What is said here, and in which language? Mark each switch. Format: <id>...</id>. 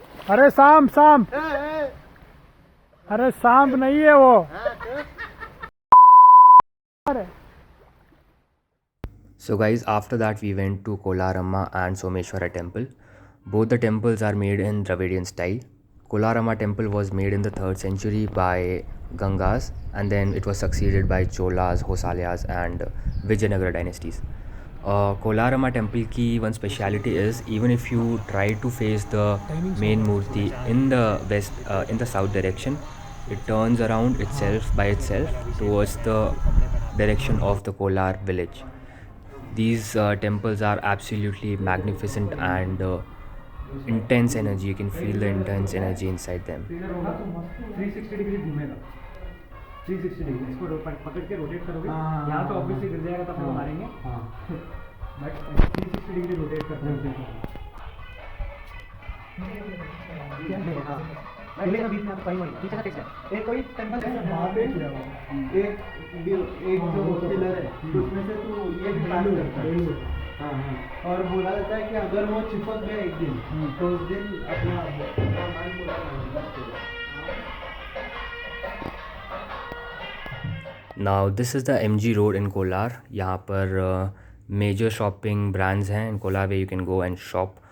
<hi>अरे सांप सांप, अरे सांप नहीं है वो.</hi> <en>So guys, after that we went to Kolarama and Someshwara temple. Both the temples are made in Dravidian style. Kolarama temple was made in the 3rd century by Gangas, and then it was succeeded by Cholas, Hosalas and Vijayanagara dynasties. Kolarama temple ki one speciality is, even if you try to face the main murti in the west, in the south direction, it turns around itself by itself towards the direction of the Kolar village. These temples are absolutely magnificent and intense energy. You can feel the intense energy inside them.</en> <hi>360 degree घूमेगा. 360 degree इसको पकड़ के rotate करोगे. यहाँ तो obviously गिर जाएगा तो आपको मारेंगे. बट 360 डिग्री रोटेट करते हैं. एक कोई टेंपल है वहाँ पे, एक जो पिलर है उसमें से तू ये भी पास करता है. हाँ हाँ. और बोला जाता है कि अगर वो चिपक गया एक दिन तो उस दिन अपना सामान पूरा नहीं.</hi> <en>Now this is the MG Road in Kolar.</en> <hi>यहाँ पर</hi> <en>major shopping brands हैं in Kolar where you can go and shop.</en>